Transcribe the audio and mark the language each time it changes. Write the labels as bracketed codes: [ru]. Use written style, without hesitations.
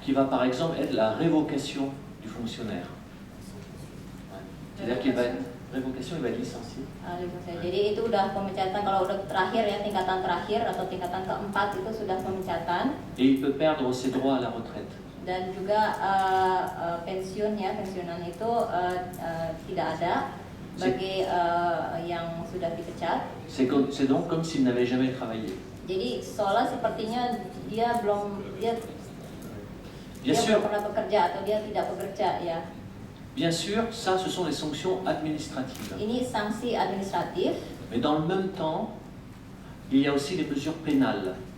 [fr] qui va par exemple être la révocation du fonctionnaire. C'est-à-dire qu'il va révocation, il va être licencié. [id] Jadi itu udah pemecatan, kalau udah terakhir ya, tingkatan terakhir atau tingkatan keempat itu sudah pemecatan. [fr] Et il peut perdre ses droits à la retraite. [id] Dan juga pensiunan itu tidak ada bagi yang sudah dipecat. [fr] C'est donc comme s'il n'avait jamais travaillé. [id] Jadi seolah sepertinya dia belum pernah bekerja atau dia tidak bekerja ya. [fr] Bien sûr, ça, ce sont les sanctions administratives. [id] Ini sanksi administratif. [fr] Mais dans le même temps, il y a aussi les mesures pénales.